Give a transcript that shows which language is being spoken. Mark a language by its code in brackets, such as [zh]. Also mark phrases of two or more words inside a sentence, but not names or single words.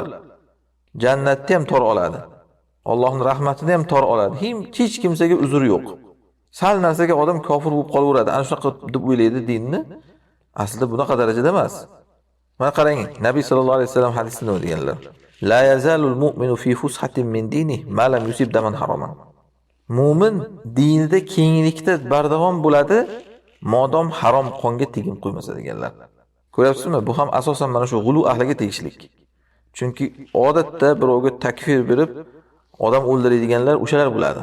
[uz] Jannatni ham tor oladi. Allohning rahmatini ham tor oladi. Hech kimsaga uzr yo'q. Sal narsaga odam kofir bo'lib qolaveradi. Ana shunaqa deb o'ylaydi dinni. Aslida bunaqa darajada emas. Mana qarang, Nabiy [ar] صلى الله عليه وسلم [uz] hadisini o'qiganlar. [ar] لا يزال المؤمن في فسحة من دينه ما لم يصب دما حراما. [uz] Mu'min dinida kenglikda bardavom bo'ladi, modom harom qonga tegim qo'ymasa deganlar. Ko'ryapsizmi? Bu ham asosan mana shu g'ulu ahliga tegishlik. Chunki odatda birovga takfir berib odam o'ldiradiganlar o'shalar bo'ladi.